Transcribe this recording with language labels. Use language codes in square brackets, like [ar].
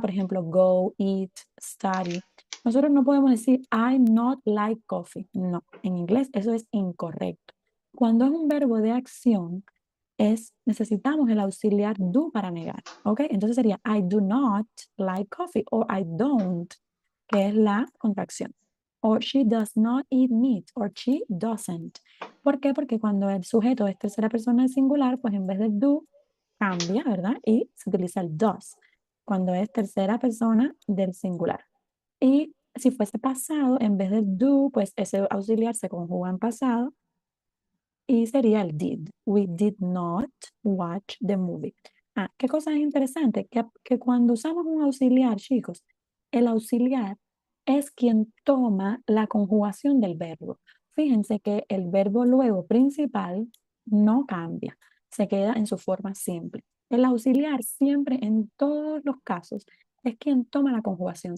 [es] Por ejemplo, go, eat, study. Nosotros no podemos decir I not like coffee. No, en inglés eso es incorrecto. Cuando es un verbo de acción, necesitamos el auxiliar do para negar, ¿ok? Entonces sería I do not like coffee o I don't, que es la contracción. [en] O she does not eat meat, or she doesn't. [es] ¿Por qué? Porque cuando el sujeto es tercera persona del singular, pues en vez de do, cambia, ¿verdad? Y se utiliza el does, cuando es tercera persona del singular. Y si fuese pasado, en vez de do, pues ese auxiliar se conjuga en pasado y sería el did. [en] We did not watch the movie. [es] ¿Qué cosa es interesante? Que cuando usamos un auxiliar, chicos, el auxiliar es quien toma la conjugación del verbo. Fíjense que el verbo luego principal no cambia, se queda en su forma simple. El auxiliar siempre, en todos los casos, es quien toma la conjugación.